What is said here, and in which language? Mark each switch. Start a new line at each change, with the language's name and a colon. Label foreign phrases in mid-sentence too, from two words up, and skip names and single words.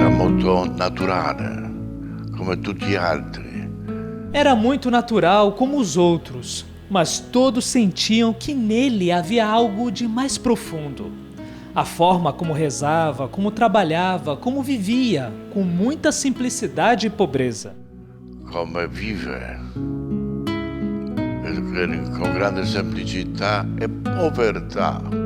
Italian: molto naturale, come tutti gli altri.
Portuguese: Era muito natural como os outros, mas todos sentiam que nele havia algo de mais profundo. A forma como rezava, como trabalhava, como vivia, com muita simplicidade e pobreza.
Italian: Come vive, con grande semplicità e povertà.